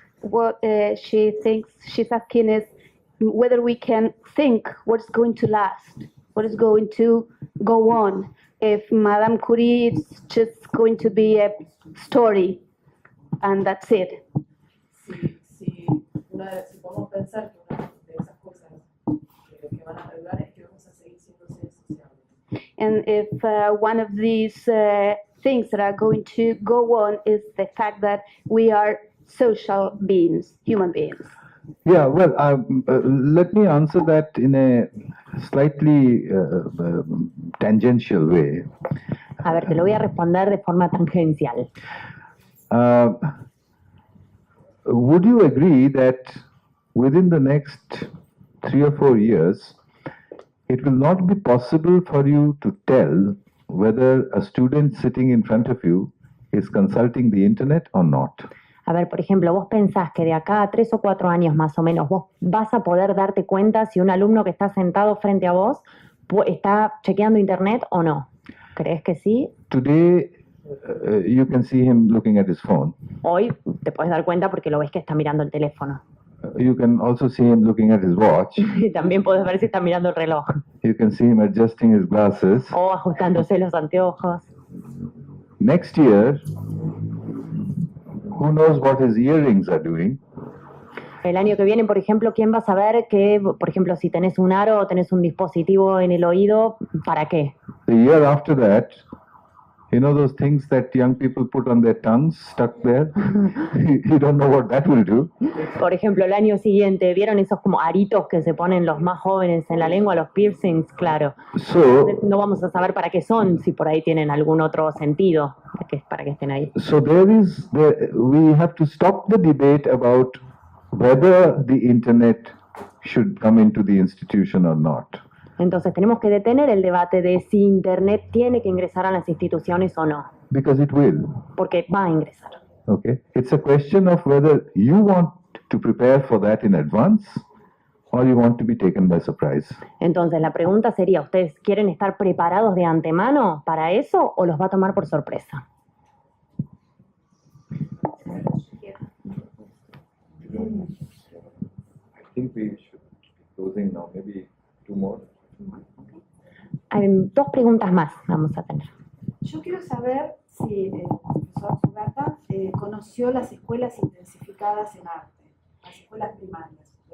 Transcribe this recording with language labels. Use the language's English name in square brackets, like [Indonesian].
[English] What she thinks she's asking is whether we can think what's going to last, what is going to go on. If Madame Curie is just going to be a story and that's it. [Spanish] si podemos pensar que una de esas cosas que van a ayudar es que vamos a seguir siendo seres sociales. [English] And if one of these things that are going to go on is the fact that we are social beings, human beings. Yeah, well, let me answer that in a slightly tangential way. [Spanish] A ver, te lo voy a responder de forma tangencial. [English] Would you agree that within the next 3 or 4 years, it will not be possible for you to tell whether a student sitting in front of you is consulting the internet or not? [Spanish] A ver, por ejemplo, vos pensás que de acá a 3 o 4 años más o menos vos vas a poder darte cuenta si un alumno que está sentado frente a vos está chequeando internet o no. ¿Crees que sí? [English] Today, you can see him looking at his phone. [Spanish] Hoy te puedes dar cuenta porque lo ves que está mirando el teléfono. [English] You can also see him looking at his watch. [Spanish] Y también puedes ver si está mirando el reloj. [English] You can see him adjusting his glasses. [Spanish] O ajustándose los anteojos. [English] Next year, who knows what his earrings are doing? [Spanish] El año que viene, por ejemplo, ¿quién va a saber que, por ejemplo, si tenés un aro o tenés un dispositivo en el oído, ¿para qué? [English] The year after that, you know those things that young people put on their tongues stuck there? You don't know what that will do. [Spanish] Por ejemplo, el año siguiente, ¿vieron esos como aritos que se ponen los más jóvenes en la lengua, los piercings? Claro. [English] So, [Spanish] no vamos a saber para qué son, si por ahí tienen algún otro sentido para que estén ahí. [English] So we have to stop the debate about whether the internet should come into the institution or not. [Spanish] Entonces tenemos que detener el debate de si Internet tiene que ingresar a las instituciones o no. [English] Because it will. [Spanish] Porque va a ingresar. [English] Okay. It's a question of whether you want to prepare for that in advance or you want to be taken by surprise. [Spanish] Entonces la pregunta sería, ¿ustedes quieren estar preparados de antemano para eso o los va a tomar por sorpresa? [English] I think we should be closing now, maybe 2 more. [Spanish] Hay 2 preguntas más vamos a tener. Yo quiero saber si el profesor Sugata conoció las escuelas intensificadas en arte, las escuelas primarias.